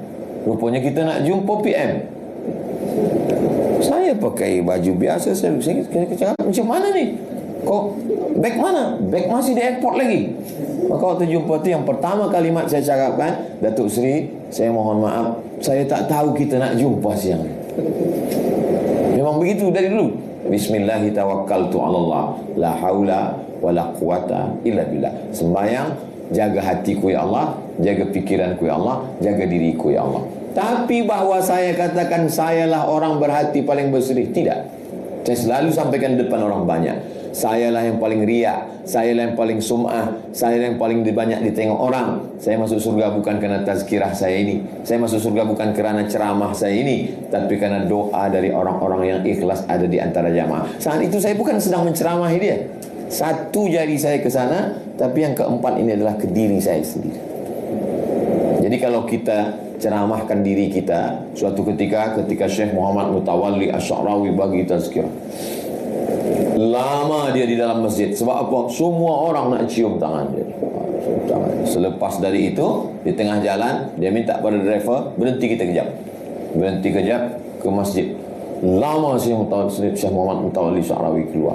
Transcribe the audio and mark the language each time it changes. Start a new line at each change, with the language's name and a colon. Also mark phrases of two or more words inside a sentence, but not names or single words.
Malay: Rupanya kita nak jumpa PM. Saya pakai baju biasa, saya cakap, macam mana ni? Kok beg mana? Beg masih di airport lagi. Maka waktu jumpa tu yang pertama kalimat saya cakapkan, Datuk Seri, saya mohon maaf, saya tak tahu kita nak jumpa siang ni. Memang begitu dari dulu.
Arabic: بسم الله توكلت على الله، لا حول ولا قوة إلا بالله.
Indonesian: Sembahyang, jaga hatiku ya Allah, jaga pikiranku ya Allah, jaga diriku ya Allah. Tapi bahwa saya katakan sayalah orang berhati paling bersih, tidak. Saya selalu sampaikan depan orang banyak, sayalah yang paling riak, sayalah yang paling sum'ah, sayalah yang paling banyak ditengok orang. Saya masuk surga bukan karena tazkirah saya ini, saya masuk surga bukan karena ceramah saya ini, tapi karena doa dari orang-orang yang ikhlas ada di antara jamaah. Saat itu saya bukan sedang menceramahi dia, satu jari saya ke sana, tapi yang keempat ini adalah ke diri saya sendiri.
Malay: Jadi kalau kita ceramahkan diri kita, suatu ketika Syekh Muhammad Mutawalli Asy-Sya'rawi bagi tazkirah, lama dia di dalam masjid. Sebab apa? Semua orang nak cium tangan dia. Selepas dari itu, di tengah jalan, dia minta pada driver, berhenti kita kejap. Berhenti kejap ke masjid. Lama Syekh Muhammad Mutawalli Asy-Sya'rawi keluar.